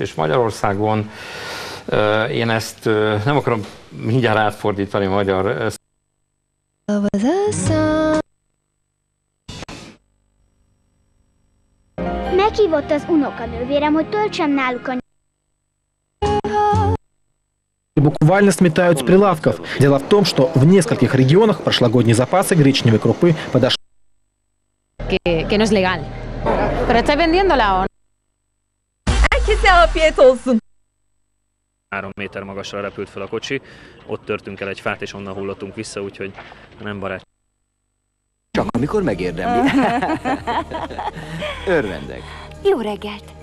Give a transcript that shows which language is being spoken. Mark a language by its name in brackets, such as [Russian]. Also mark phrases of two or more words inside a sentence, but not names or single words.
[Hungarian] És Magyarországon én ezt nem akarom mindjárt átfordítani magyar. Meghívott az unokanővérem, hogy töltsem náluk a [Russian] буквально сметают с прилавков. Дело в том, что в нескольких регионах прошлогодние запасы гречневой крупы подошли. [Spanish] Que no es legal. Pero estáis vendiéndola o no? [Turkish] Herkese afiyet olsun. [Hungarian] 3 méter magasra repült fel a kocsi, ott törtünk el egy fát, és onnan hullottunk vissza, úgyhogy nem barát. csak amikor megérdemli. Örvendek. Jó reggelt!